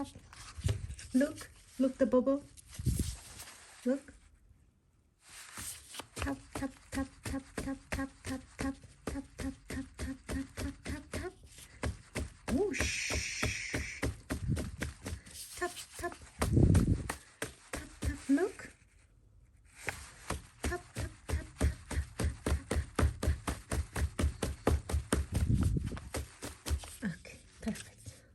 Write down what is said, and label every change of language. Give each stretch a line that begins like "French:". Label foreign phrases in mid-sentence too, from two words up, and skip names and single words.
English: Look the bubble. Look. Tap, tap, tap, tap, tap, tap, tap, tap, tap, tap, tap, tap, tap, tap, tap, tap. Whoosh. Tap, tap. Tap, tap, look. Tap, tap, tap, tap, tap, tap, tap, tap. Okay, perfect.